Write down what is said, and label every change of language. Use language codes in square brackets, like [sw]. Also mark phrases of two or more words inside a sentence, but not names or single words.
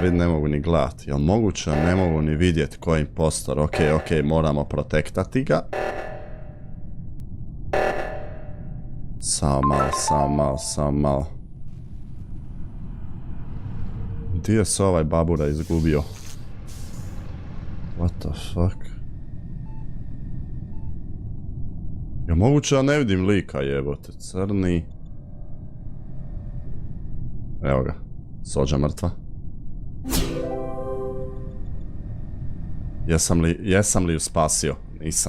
[hr] Vidim, ne mogu ni gledat, jel moguće? Ne mogu ni vidjet ko je impostor, ok, moramo protektati ga. Samo malo. Gdje se ovaj babura izgubio? [en] What the fuck? [hr] Ja moguće da ne vidim lika jebote, crni. Evo ga, Sođa mrtva. Jesam li ju spasio? Nisam.